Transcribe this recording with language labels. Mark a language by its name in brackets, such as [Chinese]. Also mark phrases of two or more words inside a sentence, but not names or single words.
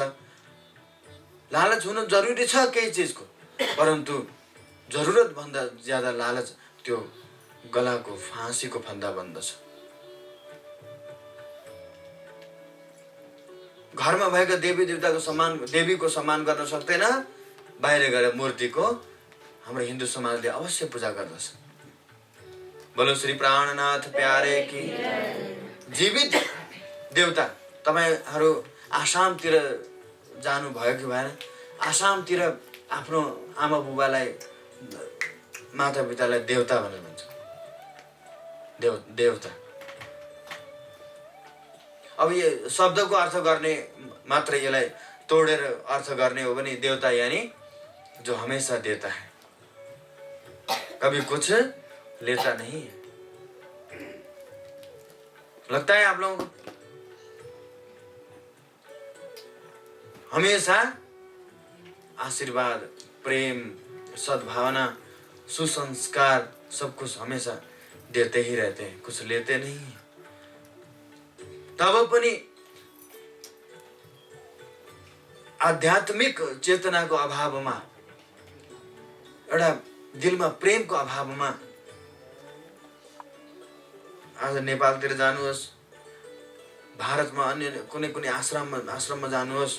[Nepali] लालच हुनु जरुरी छ केही चिजको, परन्तु जरुरत भन्दा ज्यादा लालच त्यो गलाको फाँसीको फन्दा बन्दछ। घरमा भएका देवी देवताको सम्मान, देवीको सम्मान गर्न सक्दैन, बाहिर गएर मूर्तिको हाम्रो हिन्दू समाजले अवश्य पूजा गर्दछ। [Hindi] बोलो श्री प्राणनाथ प्यारे की। [Nepali] जीवित देवता तपाईहरू आसामतिर जानु भयो कि भएन? आसामतिर आफ्नो आमा बुबालाई, माता पितालाई देवता भनेर भन्छ। देवता अब यो शब्दको अर्थ गर्ने मात्र, यसलाई तोडेर अर्थ गर्ने हो भने देवता यानी [Hindi] जो हमेशा देता है, कभी कुछ लेता नहीं है। लगता है आप लोगों को? हमेशा आशीर्वाद, प्रेम, सद्भावना, सुसंस्कार सब कुछ हमेशा देते ही रहते हैं, कुछ लेते नहीं है। [Nepali] तब पनि आध्यात्मिक चेतनाको अभावमा, एउटा दिलमा प्रेमको अभावमा आज नेपालतिर जानुहोस्, भारतमा अन्य कुनै कुनै आश्रममा जानुहोस्।